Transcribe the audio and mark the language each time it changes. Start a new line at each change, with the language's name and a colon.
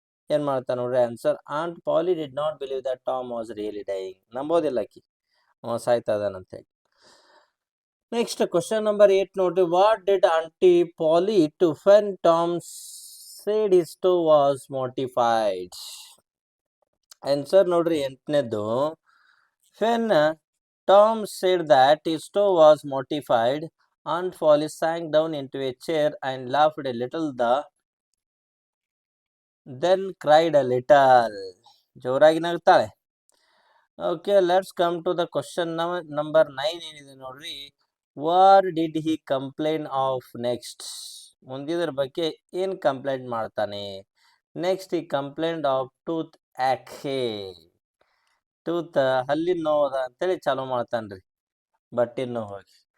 Kannada: ಏನು ಮಾಡ್ತಾನೆ ನೋಡ್ರಿ answer.
English: Aunt Polly did not believe that Tom was really dying.
Kannada: ನಂಬೋದಿಲ್ಲ ಆಕಿ ಅವ ಸಾಯ್ತಾ ಇದ್ದಾನಂತೇಳಿ. ನೆಕ್ಸ್ಟ್ ಕ್ವಶನ್ ನಂಬರ್ 8 ನೋಡ್ರಿ.
English: What did aunty Polly do when Tom said his stove was mortified?
Kannada: Answer ನೋಡ್ರಿ 8ನೇದು.
English: When Tom said that his stove was mortified, Aunt Polly sank down into a chair and laughed a little, then cried a little.
Kannada: ಜೋರಾಗಿ ನಗ್ತಾಳೆ.
English: okay, let's come to the question number 9
Kannada: ಏನಿದೆ ನೋಡ್ರಿ.
English: What did he complain of next?
Kannada: ಮುಂದಿದ್ರ ಬಗ್ಗೆ ಏನ್ complaint ಮಾಡ್ತಾನೆ?
English: Next ಈ complaint of tooth ಆಕೆ.
Kannada: Tooth ಹಲ್ಲಿನ ನೋವದ ಅಂತೇಳಿ ಚಾಲೂ ಮಾಡ್ತಾನ್ರಿ, ಬಟ್ಟಿನ ನೋವಾಗಿ.